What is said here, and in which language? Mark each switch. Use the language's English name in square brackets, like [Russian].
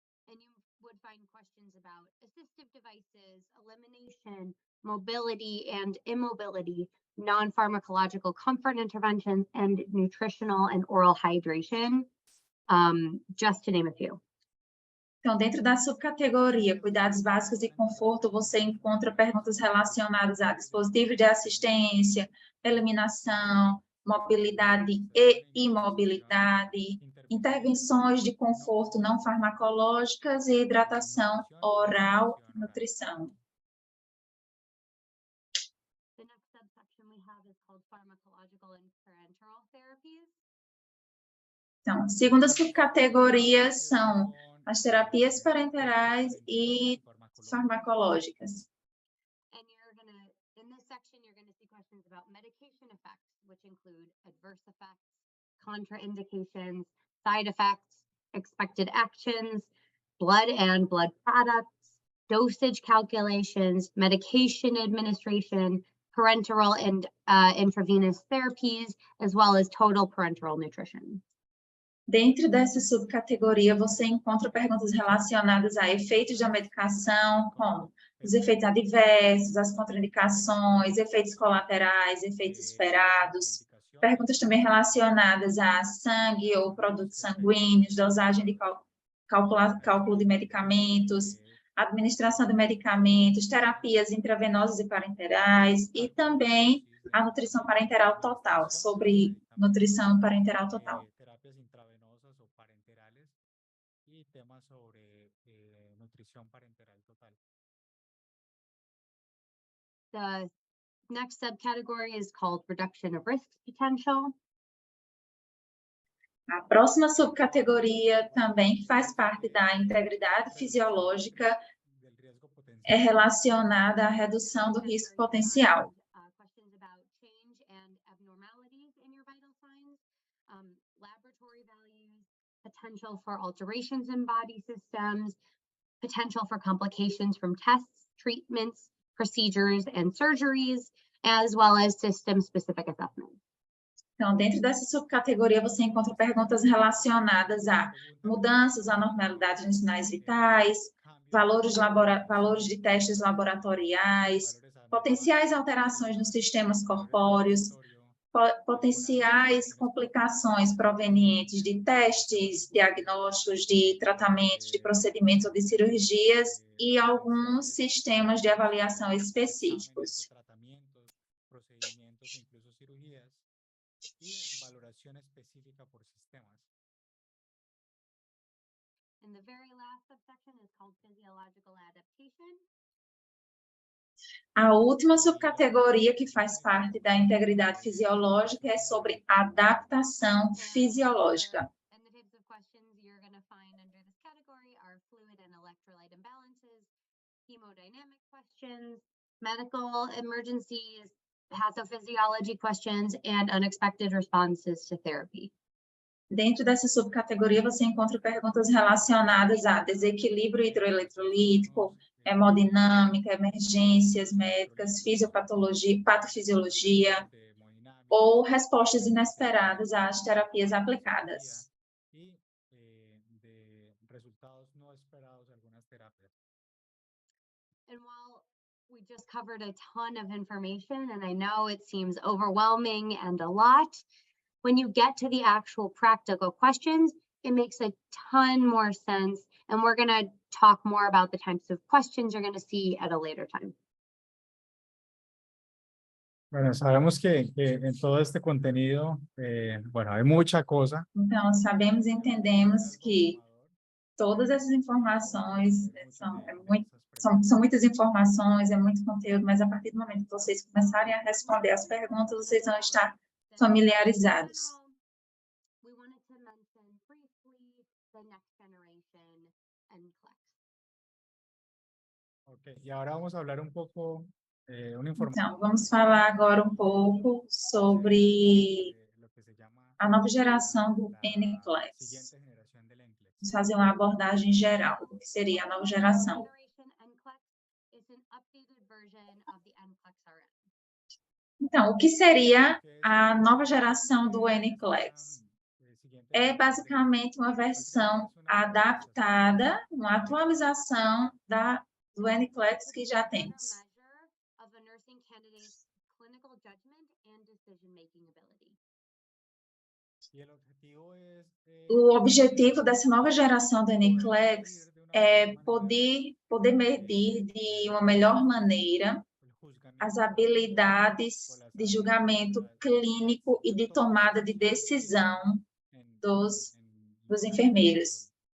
[English] And you would find questions about assistive devices, elimination, mobility and immobility, non-pharmacological comfort interventions, and nutritional and oral hydration, just to name a few. [Portuguese] Então, dentro da subcategoria Cuidados Básicos e Conforto, você encontra perguntas relacionadas a dispositivos de assistência, eliminação, mobilidade e imobilidade, intervenções de conforto não farmacológicas e hidratação oral e nutrição. [English] The next subsection we have is called pharmacological and parenteral therapies. [Portuguese] Então, a segunda subcategoria são as terapias parenterais e farmacológicas. [English] And in this section, you're gonna see questions about medication effects, which include adverse effects, contraindications, side effects, expected actions, blood and blood products, dosage calculations, medication administration, parenteral and intravenous therapies, as well as total parenteral nutrition. [Portuguese] Dentro dessa subcategoria, você encontra perguntas relacionadas a efeitos da medicação, como os efeitos adversos, as contraindicações, efeitos colaterais, efeitos esperados. Perguntas também relacionadas a sangue ou produtos sanguíneos, dosagem de cálculo de medicamentos, administração de medicamentos, terapias intravenosas e parenterais, e também a nutrição parenteral total, sobre nutrição parenteral total. [Spanish] Terapias intravenosas o parenterales y temas sobre nutrición parenteral total. [English] The next subcategory is called reduction of risk potential. [Portuguese] A próxima subcategoria, também que faz parte da integridade fisiológica, [Spanish] Del riesgo potencial. [Portuguese] é relacionada à redução do risco potencial. [English] Questions about change and abnormalities in your vital signs, laboratory values, potential for alterations in body systems, potential for complications from tests, treatments, procedures, and surgeries, as well as system-specific assessments. [Portuguese] Então, dentro dessa subcategoria, você encontra perguntas relacionadas a mudanças, anormalidades nos sinais vitais, valores de testes laboratoriais, potenciais alterações nos sistemas corpóreos, potenciais complicações provenientes de testes, diagnósticos, de tratamentos, de procedimentos ou de cirurgias e alguns sistemas de avaliação específicos. [Spanish] Tratamientos, procedimientos, incluso cirugías y valoración específica por sistemas. [English] And the very last subsection is called physiological adaptation. [Portuguese] A última subcategoria que faz parte da integridade fisiológica é sobre adaptação fisiológica. [English] And the types of questions you're going to find under this category are fluid and electrolyte imbalances, hemodynamic questions, medical emergencies, pathophysiology questions, and unexpected responses to therapy. [Portuguese] Dentro dessa subcategoria, você encontra perguntas relacionadas a desequilíbrio hidroeletrolítico, hemodinâmica, emergências médicas, fisiopatologia, patofisiologia, ou respostas inesperadas às terapias aplicadas. [Spanish] Y de resultados no esperados de algunas terapias. [English] And while we just covered a ton of information, and I know it seems overwhelming and a lot, when you get to the actual practical questions, it makes a ton more sense. And we're going to talk more about the types of questions you're going to see at a later time. [Spanish] Bueno, sabemos que en todo este contenido, bueno, hay mucha cosa. [Portuguese] Então, sabemos e entendemos que todas essas informações são muitas informações, é muito conteúdo, mas a partir do momento que vocês começarem a responder as perguntas, vocês vão estar familiarizados. [English] We wanted to mention briefly the next generation NCLEX. Okay. [Spanish] Y ahora vamos a hablar un poco, una información. [Portuguese] Então, vamos falar agora um pouco sobre [Spanish] Lo que se llama [Portuguese] a nova geração do [Spanish] la [Portuguese] NCLEX. [Spanish] siguiente generación del NCLEX. [Portuguese] Vamos fazer uma abordagem geral do que seria a nova geração. [English] Generation NCLEX is an updated version of the NCLEX RN. [Portuguese] Então, o que seria a nova geração do NCLEX? É basicamente uma versão adaptada, uma atualização do NCLEX que já temos. [English] Of a nursing candidate's clinical judgment and decision-making ability. [Spanish] Y el objetivo es, [Portuguese] O objetivo dessa nova geração do NCLEX é poder medir de uma melhor maneira as habilidades de julgamento clínico e de tomada de decisão dos enfermeiros.